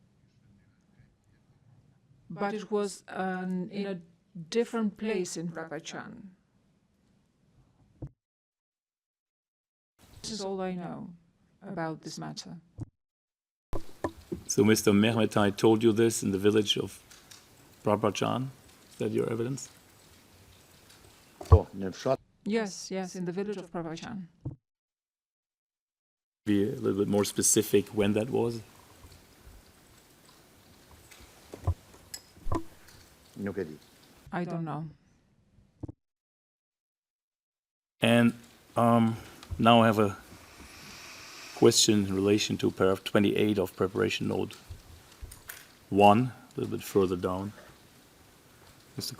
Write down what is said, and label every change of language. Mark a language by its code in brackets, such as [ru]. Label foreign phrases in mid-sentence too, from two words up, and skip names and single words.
[en] But it was in a different place in Prapachan. This is all I know about this matter. So Mr. Mehmetai told you this in the village of Prapachan? Is that your evidence? [sq] po, në fshat [en] Yes, yes, in the village of Prapachan. Be a little bit more specific when that was? [sq] nuk e di. [en] I don't know. And now I have a question in relation to paragraph 28 of preparation note 1, a little bit further down, Mr.